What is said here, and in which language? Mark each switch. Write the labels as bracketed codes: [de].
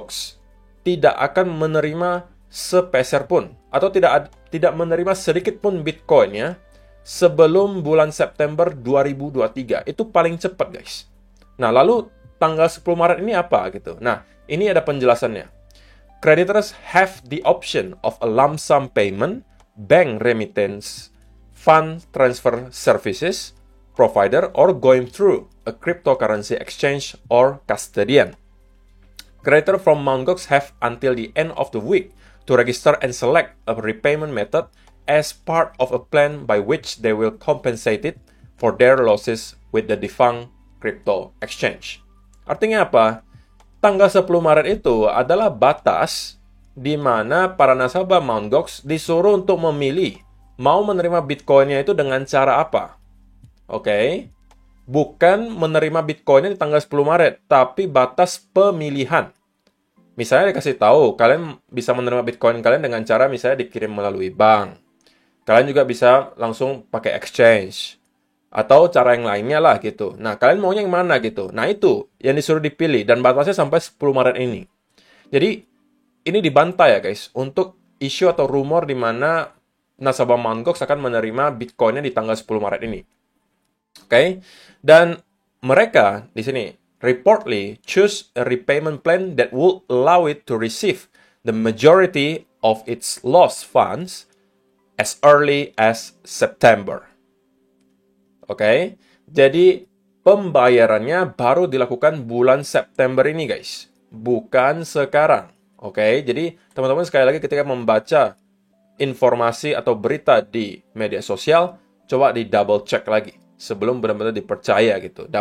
[id] Gox tidak akan menerima sepeser pun, atau tidak menerima sedikit pun Bitcoin ya, sebelum bulan September 2023. Itu paling cepat, guys. Nah, lalu tanggal 10 Maret ini apa gitu? Nah, ini ada penjelasannya. [en] Creditors have the option of a lump sum payment, bank remittance, fund transfer services, provider, or going through a cryptocurrency exchange or custodian. Creditors from Mt. Gox have until the end of the week to register and select a repayment method as part of a plan by which they will compensate it for their losses with the defunct crypto exchange. [id] Artinya apa? Tanggal 10 Maret itu adalah batas di mana para nasabah Mt. Gox disuruh untuk memilih mau menerima Bitcoin-nya itu dengan cara apa. Oke? Bukan menerima Bitcoin-nya di tanggal 10 Maret, tapi batas pemilihan. Misalnya dikasih tahu, kalian bisa menerima Bitcoin kalian dengan cara misalnya dikirim melalui bank. Kalian juga bisa langsung pakai exchange. Atau cara yang lainnya lah gitu. Nah, kalian maunya yang mana gitu. Nah, itu yang disuruh dipilih. Dan batasnya sampai 10 Maret ini. Jadi, ini dibantah ya guys. Untuk isu atau rumor di mana nasabah Mt. Gox akan menerima Bitcoin-nya di tanggal 10 Maret ini. Oke? Dan mereka di sini [en] reportedly choose a repayment plan that will allow it to receive the majority of its lost funds as early as September. [id] Oke, jadi pembayarannya baru dilakukan bulan September ini guys, bukan sekarang. Oke, jadi teman-teman sekali lagi ketika membaca informasi atau berita di media sosial, coba di double check lagi sebelum benar-benar dipercaya gitu.